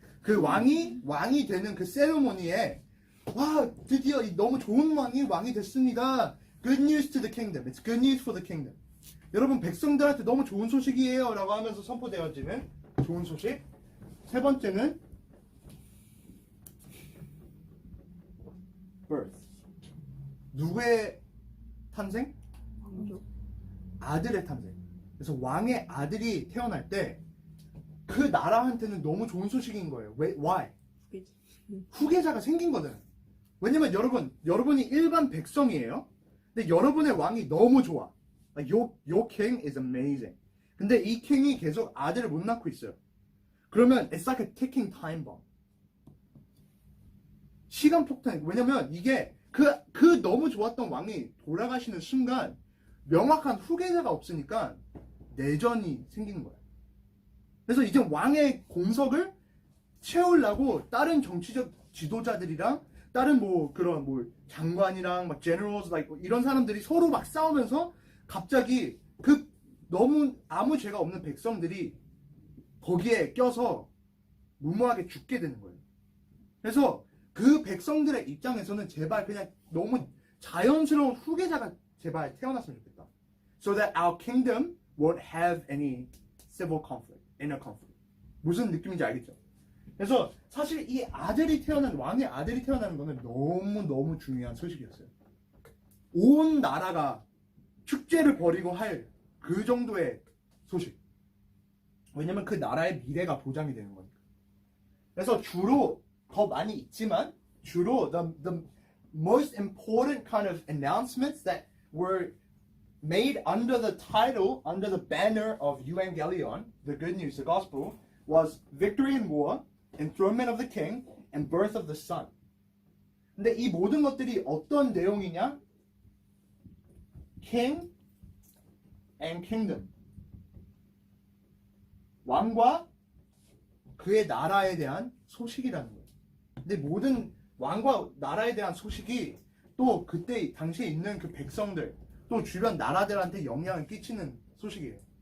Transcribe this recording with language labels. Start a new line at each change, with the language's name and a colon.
Korean: 그 왕이 되는 그 세레모니에 와, 드디어 너무 좋은 왕이 됐습니다.
English: Good news to the kingdom. It's good news for the kingdom.
Korean: 여러분, 백성들한테 너무 좋은 소식이에요 라고 하면서 선포되어지는 좋은 소식. 세 번째는 birth. 누구의 탄생? 아들의 탄생. 그래서 왕의 아들이 태어날 때 그 나라한테는 너무 좋은 소식인 거예요.
English: Why?
Korean: 후계자가 생긴 거잖아요. 왜냐면 여러분이 일반 백성이에요. 근데 여러분의 왕이 너무 좋아.
English: Like, your king is amazing.
Korean: 근데 이 킹이 계속 아들을 못 낳고 있어요. 그러면
English: it's like a ticking time bomb.
Korean: 시간 폭탄. 왜냐면 이게 그 너무 좋았던 왕이 돌아가시는 순간 명확한 후계자가 없으니까 내전이 생기는 거예요. 그래서 이제 왕의 공석을 채우려고 다른 정치적 지도자들이랑 다른 뭐 그런 뭐 장관이랑 막 generals like 이런 사람들이 서로 막 싸우면서 갑자기 그 너무 아무 죄가 없는 백성들이 거기에 껴서 무모하게 죽게 되는 거예요. 그래서 그 백성들의 입장에서는 제발 그냥 너무 자연스러운 후계자가 제발 태어났으면 좋겠다.
English: So that our kingdom won't have any civil conflict, inner conflict.
Korean: 무슨 느낌인지 알겠죠? 그래서 사실 이 왕의 아들이 태어나는 거는 너무너무 중요한 소식이었어요. 온 나라가 축제를 벌이고 할 그 정도의 소식. 왜냐면 그 나라의 미래가 보장이 되는 거니까. 그래서 주로 더 많이 있지만 주로
English: the most important kind of announcements that were made under the title, under the banner of Evangelion, the good news, the gospel, was victory in war, enthronement of the king, and birth of the son.
Korean: 근데 이 모든 것들이 어떤 내용이냐?
English: King and kingdom.
Korean: 왕과 그의 나라에 대한 소식이라는 거예요. 근데 모든 왕과 나라에 대한 소식이 또 그때 당시에 있는 그 백성들 또 주변 나라들한테 영향을 끼치는 소식이에요.